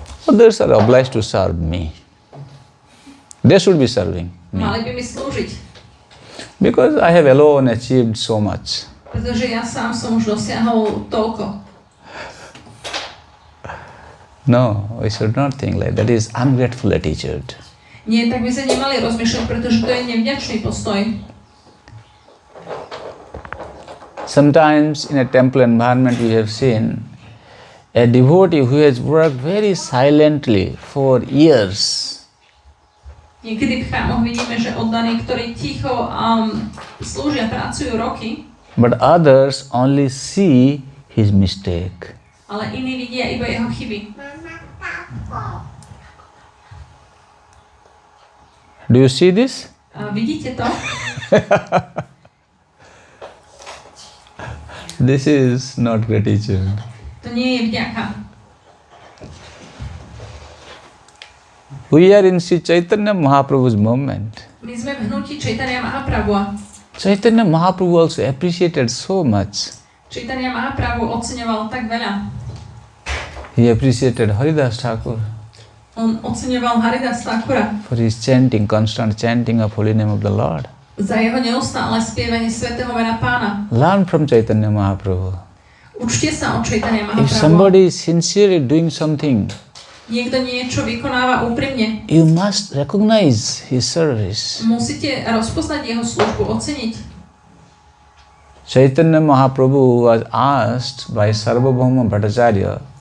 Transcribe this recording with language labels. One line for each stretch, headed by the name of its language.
English: Others are obliged to serve me. They should be serving me.
Slovak: Mali by mi slúžiť.
English: Because I have alone achieved so much.
Slovak: Pretože ja sám som už dosiahol toľko.
English: No, we should not think like that. That is ungrateful attitude.
Slovak: Nie, tak by sme nemali rozmýšľať, pretože to je nevďačný postoj.
English: Sometimes in a temple environment we have seen a devotee who has worked very silently for years.
Slovak: Niekedy v chrámoch vidíme, že oddaní, ktorí ticho slúžia, pracujú roky,
English: But others only see his mistake.
Slovak: ale iní vidia iba jeho chyby.
English: Do you see this?
Slovak: Vidíte to?
English: This is not gratitude.
Slovak: To nie je vďaka.
English: We are in Sri Chaitanya Mahaprabhu's movement.
Slovak: My sme v hnutí Chaitanya Mahaprabhu.
English: Chaitanya Mahaprabhu also appreciated so much.
Slovak: Chaitanya Mahaprabhu oceňoval tak veľa.
English: He appreciated Haridas Thakur
Slovak: On oceňoval Haridas Thakura
English: for his chanting, constant chanting of holy name of the Lord.
Slovak: za jeho neustále spievanie svätého mena Pána.
English: Learn from Chaitanya Mahaprabhu.
Slovak: Učte sa od Chaitanya
English: If
Slovak: Mahaprabhu.
English: somebody is sincerely doing something,
Slovak: Niekto niečo vykonáva úprimne.
English: you must recognize his service.
Slovak: Musíte rozpoznať jeho službu, oceniť.
English: Chaitanya Mahaprabhu was asked by Sarvabhauma Bhattacharya